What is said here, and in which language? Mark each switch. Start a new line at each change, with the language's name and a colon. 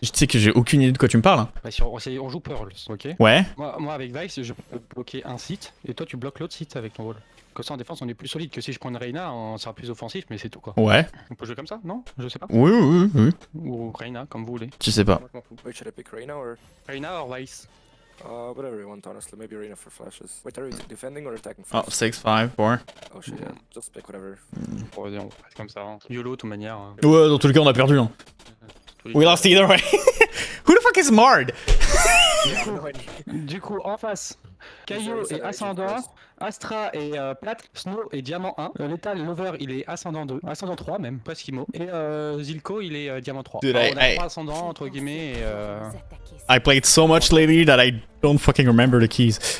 French: Je sais que j'ai aucune idée de quoi tu me parles. Hein. Bah, on joue Pearl, ok? Ouais. Moi, avec Vice, je peux bloquer un site et toi, tu bloques l'autre site avec ton rôle. Comme ça, en défense, on est plus solide que si je prends une Reyna, on sera plus offensif, mais c'est tout quoi. Ouais. On peut jouer comme ça, non? Je sais pas. Oui. Ou Reyna, comme vous voulez. Je sais pas.
English: Wait, should I pick Reyna or? Reyna or Vice? Whatever you want, honestly. Maybe Reyna for flashes. Wait, are you defending or attacking Oh, first? 6, 5, 4. Oh shit, yeah. Just pick whatever.
French: Bon, vas-y, on reste comme ça. Hein. YOLO, de toute manière. Hein. Ouais, dans tous les cas, on a perdu. Hein.
English: We lost either way. Who the fuck is Mard?
French: Du coup, en face, Caillou et Ascendant, Astra et Plate, Snow et Diamant 1. Lethal, Lover, il est Ascendant 2, Ascendant 3 même, pas Skimo. Et Zilko, il est Diamant 3.
English: Dude,
French: Alors, on a
English: I-
French: 3 Ascendants, entre guillemets, et
English: I played so much lately that I don't fucking remember the keys.